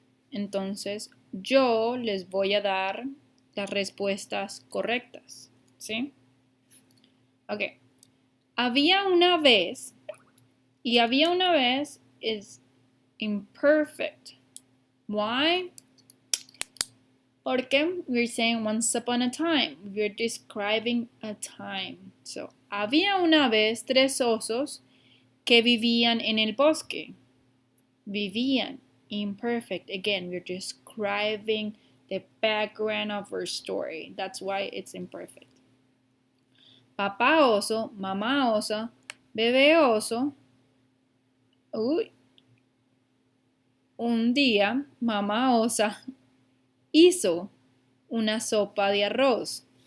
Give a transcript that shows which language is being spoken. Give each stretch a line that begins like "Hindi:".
Spanish: Entonces, yo les voy a dar las respuestas correctas, ¿sí? Ok. Había una vez, y había una vez
English: is imperfect. Why?
Spanish: Porque
English: we're saying once upon a time. We're describing a time.
Spanish: So, había una vez 3 osos que vivían en el bosque. Vivían. Imperfect.
English: Again, we're describing the background of our story. That's why it's imperfect.
Spanish: Papá oso, mamá osa, bebé oso. Uy. Un día, mamá osa hizo una sopa de arroz.